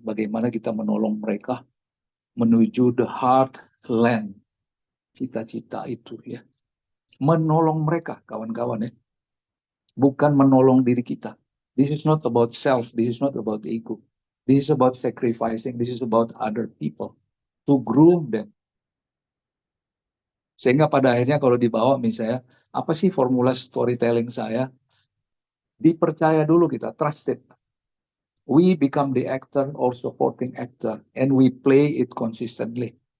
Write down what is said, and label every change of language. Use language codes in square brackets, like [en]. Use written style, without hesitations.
[id] Bagaimana kita menolong mereka menuju [en] the heartland, [id] cita-cita itu ya. Menolong mereka, kawan-kawan ya. Bukan menolong diri kita. [en] This is not about self, this is not about ego. This is about sacrificing, this is about other people. To groom them. [id] Sehingga pada akhirnya kalau dibawa misalnya, apa sih formula storytelling saya? Dipercaya dulu kita, trusted. [en] We become the actor or supporting actor, and we play it consistently.